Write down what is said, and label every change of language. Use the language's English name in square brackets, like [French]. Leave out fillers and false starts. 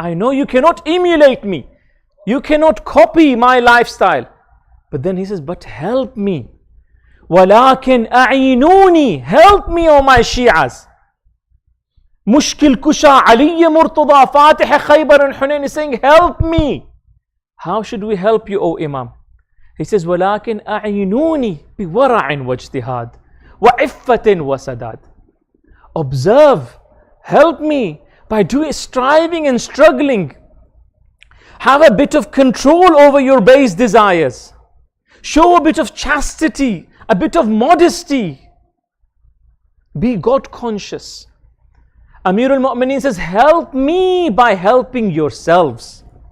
[English] I know you cannot emulate me. You cannot copy my lifestyle. But then he says, but help me. [Arabic] ولكن أعينوني. [English] Help me, O my Shias. Mushkil Kusha, Ali Murtada, Fatih Khaybar and Hunayn is saying, help me. How should we help you, O Imam? [Arabic] He says, ولكن أعينوني بورع واجتهاد وعفة وسداد. [English] Observe, help me by striving and struggling. Have a bit of control over your base desires. Show a bit of chastity, a bit of modesty. Be God conscious. Amir al-Mu'mineen says, help me by helping yourselves.